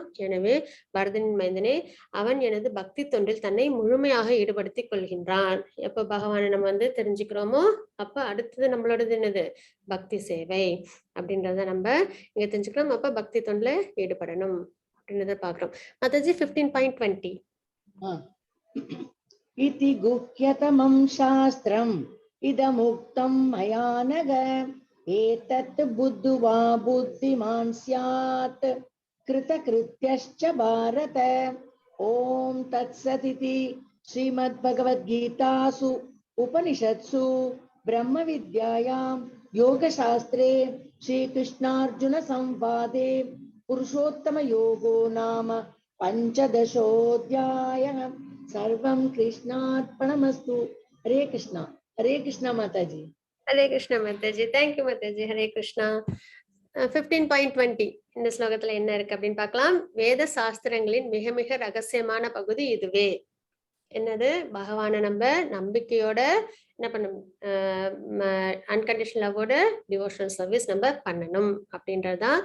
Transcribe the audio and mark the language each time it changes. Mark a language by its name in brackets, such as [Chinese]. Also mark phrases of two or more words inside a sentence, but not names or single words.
[Tamil] எனவே பரதனின் மைந்தனே, அவன் எனது பக்தி தொண்டில் தன்னை முழுமையாக ஈடுபடுத்திக் கொள்கின்றான். எப்ப பகவானை நம்ம வந்து தெரிஞ்சுக்கிறோமோ அப்ப அடுத்தது நம்மளோடது என்னது, பக்தி சேவை அப்படின்றத நம்ம இங்க தெரிஞ்சுக்கிறோம். அப்ப பக்தி தொண்டுல ஈடுபடணும் அப்படின்றத பாக்குறோம். மாதாஜி 15.20 [Sanskrit] इति गुह्यतमं शास्त्रम् इदमुक्तं मया नघ एतत् बुद्ध्वा बुद्धिमान् स्यात् कृतकृत्यश्च भारत ॐ तत्सदिति श्रीमद्भगवद्गीतासु उपनिषत्सु ब्रह्मविद्यायां योगशास्त्रे श्रीकृष्णार्जुनसंवादे पुरुषोत्तमयोगो नाम पंचदशोऽध्यायः सर्वं कृष्णार्पणमस्तु. [Hindi] हरे कृष्णा माताजी. [Tamil] ஹரே கிருஷ்ணா மாதாஜி. தேங்க்யூ மாதாஜி. ஹரே கிருஷ்ணா. 15.20 இந்த ஸ்லோகத்துல என்ன இருக்கு அப்படின்னு பார்க்கலாம். வேத சாஸ்திரங்களின் மிக மிக ரகசியமான பகுதி இதுவே. என்னது, பகவான நம்ம நம்பிக்கையோட என்ன பண்ணணும், [English] unconditional love-oda devotional service [Tamil] நம்ம பண்ணணும் அப்படின்றதுதான்.